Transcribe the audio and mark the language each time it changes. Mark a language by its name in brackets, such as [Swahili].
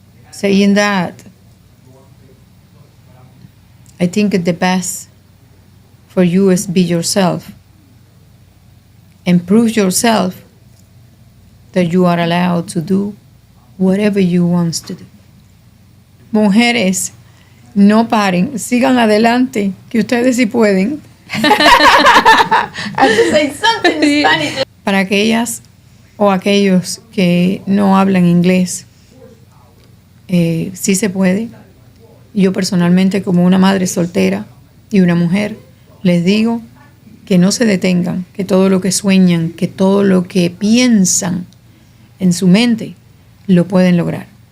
[English] Saying that, I think the best for you is be yourself and prove yourself that you are allowed to do whatever you want to do. [Spanish] Mujeres, no paren, sigan adelante, que ustedes sí pueden. [English] I have to say something in Spanish. [Spanish] Para aquellas o aquellos que no hablan inglés, sí se puede. Yo personalmente, como una madre soltera y una mujer, les digo que no se detengan, que todo lo que sueñan, que todo lo que piensan en su mente, lo pueden lograr.